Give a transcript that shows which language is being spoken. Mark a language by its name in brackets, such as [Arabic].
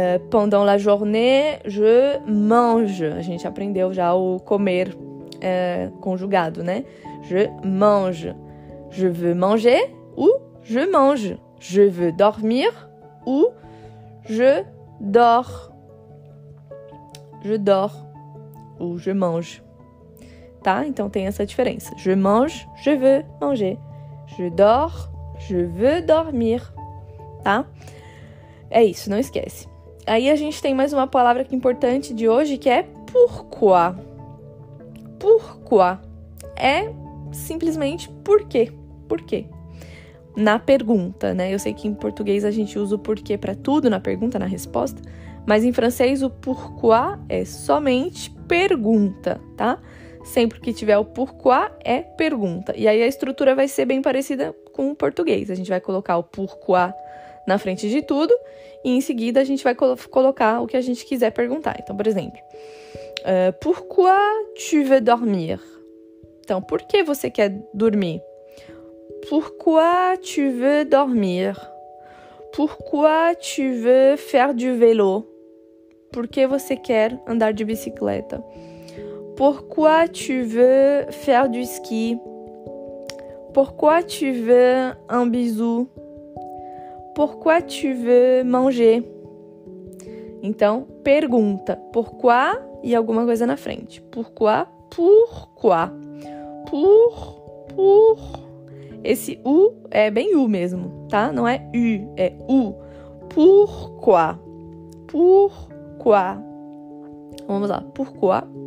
[French] Pendant la journée, je mange. [Portuguese] A gente aprendeu já o comer conjugado, né? [French] Je mange. Je veux manger ou je mange. Je veux dormir ou je dors. Je dors ou je mange. Tá? [Portuguese] Então tem essa diferença. [French] Je mange, je veux manger. Je dors, je veux dormir. Tá? [Portuguese] É isso, não esquece. Aí a gente tem mais uma palavra que é importante de hoje, que é pourquoi. Pourquoi é simplesmente por quê. Por quê? Na pergunta, né? Eu sei que em português a gente usa o porquê para tudo, na pergunta, na resposta, mas em francês o pourquoi é somente pergunta, tá? Sempre que tiver o pourquoi é pergunta. E aí a estrutura vai ser bem parecida com o português. A gente vai colocar o pourquoi na frente de tudo e em seguida a gente vai colocar o que a gente quiser perguntar. Então, por exemplo, [French] pourquoi tu veux dormir? [Portuguese] Então, por que você quer dormir? [French] Pourquoi tu veux dormir? Pourquoi tu veux faire du vélo? [Portuguese] Por que você quer andar de bicicleta? [French] Pourquoi tu veux faire du ski? Pourquoi tu veux un bisou? Pourquoi tu veux manger? [Portuguese] Então, pergunta. Pourquoi e alguma coisa na frente. [French] Pourquoi? Pourquoi? Por. [Portuguese] Esse U é bem U mesmo, tá? Não é U, é U. [French] Pourquoi? Pourquoi? [Portuguese] Vamos lá. [French] Pourquoi?